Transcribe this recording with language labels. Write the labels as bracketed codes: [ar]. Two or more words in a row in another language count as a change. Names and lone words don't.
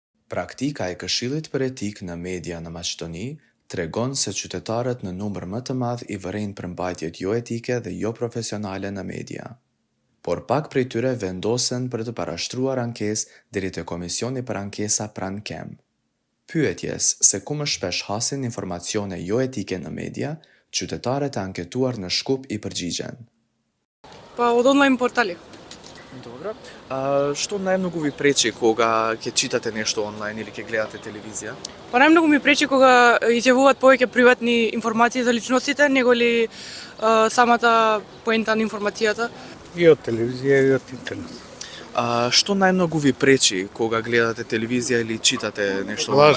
[sq] Praktika e Këshillit për Etikë në Media në Maqedoni tregon se qytetarët në numër më të madh i vërejnë përmbajtjet jo etike dhe jo profesionale në media. Por pak prej tyre vendosen për të parashtruar ankesë deri te Komisioni për Ankesa pranë KEM. Pyetjes se ku më shpesh hasin informacione jo etike në media, qytetarët e anketuar në Shkup i përgjigjen. [mk] Па од online портали. Добро. Што најмногу ви пречи кога ќе читате нешто онлайн или ќе гледате телевизија? Па најмногу ми пречи кога изјавуваат повеќе приватни информации за личностите, него ли самата поента на информацијата. И од телевизија и од интернет. Што најмногу ви пречи кога гледате телевизија или читате нешто онлайн?